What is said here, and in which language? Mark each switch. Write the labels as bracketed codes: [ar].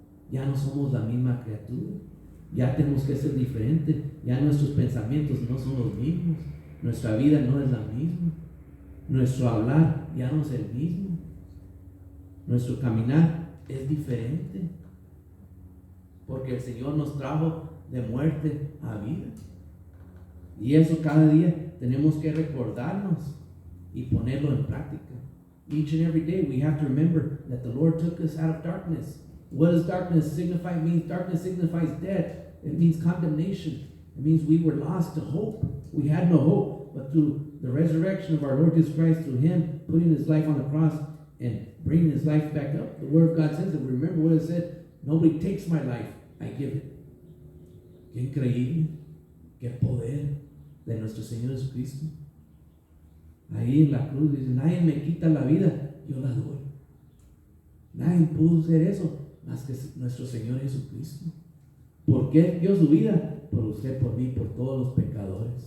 [es] Ya no somos la misma criatura, ya tenemos que ser diferentes, ya nuestros pensamientos no son los mismos, nuestra vida no es la misma, nuestro hablar ya no es el mismo, nuestro caminar es diferente, porque el Señor nos trajo de muerte a vida. Y eso cada día tenemos que recordarnos y ponerlo en práctica. [en] Each and every day we have to remember that the Lord took us out of darkness. What does darkness signify? It means darkness signifies death. It means condemnation. It means we were lost to hope. We had no hope, but through the resurrection of our Lord Jesus Christ, through Him putting His life on the cross and bringing His life back up, the Word of God says that. Remember what it said? Nobody takes my life, I give it. [es] Qué increíble, qué poder de nuestro Señor Jesucristo. Ahí en la cruz dice, nadie me quita la vida, yo la doy. Nadie pudo hacer eso más que nuestro Señor Jesucristo. ¿Por qué dio su vida? Por usted, por mí, por todos los pecadores.